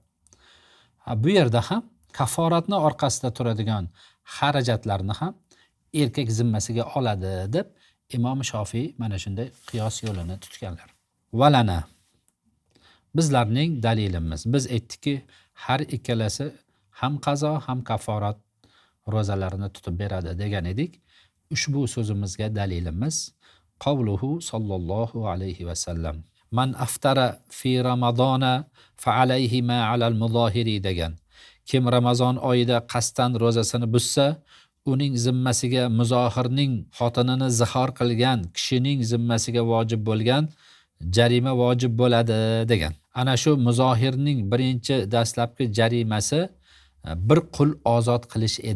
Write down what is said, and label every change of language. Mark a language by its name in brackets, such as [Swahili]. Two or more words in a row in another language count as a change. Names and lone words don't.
[Uzbek] Bu yerda ham kafforatni orqasida turadigan xarajatlarni ham erkak zimmasiga oladi deb Imom Shofiy mana shunday qiyos yo'lini tutganlar. Valana, bizlarning dalilimiz. Biz aytdikki, har ikkalasi ham qazo ham kafforat ro'zalarini tutib beradi degan edik. Ushbu so'zimizga dalilimiz [Arabic] قوله صلى الله عليه وسلم. من أفطر في رمضان فعليه ما على المظاهر degan. [Uzbek] Kim Ramazon oyida qasddan ro'zasini buzsa, uning zimmasiga muzohirning xotinini zihor qilgan kishining zimmasiga vojib bo'lgan jarima vojib bo'ladi degan. Ana shu muzohirning birinchi dastlabki jarimasi bir qul ozod qilish edi.